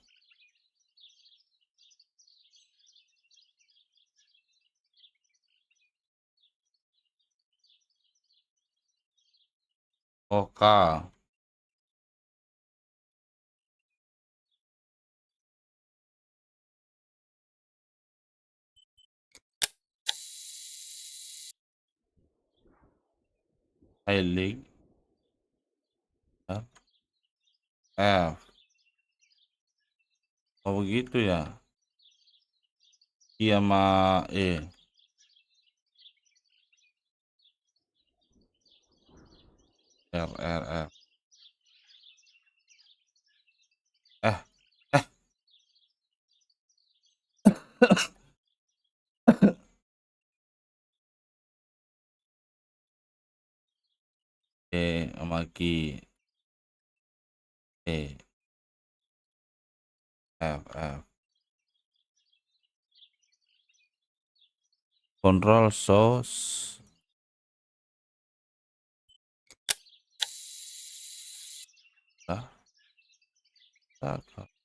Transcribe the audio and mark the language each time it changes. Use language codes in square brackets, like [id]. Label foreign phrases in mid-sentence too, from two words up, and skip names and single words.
[id] Oka. Highlight. F. Oh begitu ya. Iya sama E. R. Eh, eh, E sama Q. E. F. [en] Control source. [id] Ah, tak.